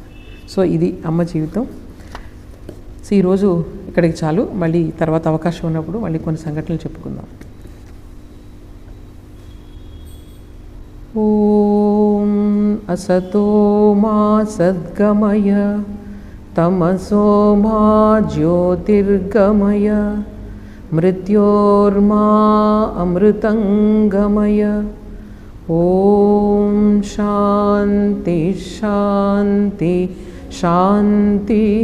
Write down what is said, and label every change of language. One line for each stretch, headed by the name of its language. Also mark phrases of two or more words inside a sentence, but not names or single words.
Telugu: సో ఇది అమ్మ జీవితం. సో ఈరోజు ఇక్కడికి చాలు, మళ్ళీ తర్వాత అవకాశం ఉన్నప్పుడు మళ్ళీ కొన్ని సంఘటనలు చెప్పుకుందాం.
Sanskrit: ఓం అసతో మా సద్గమయ तमसो मा ज्योतिर्गमय मृत्योर्मा अमृतंगमय। ओम शांति शांति शांति।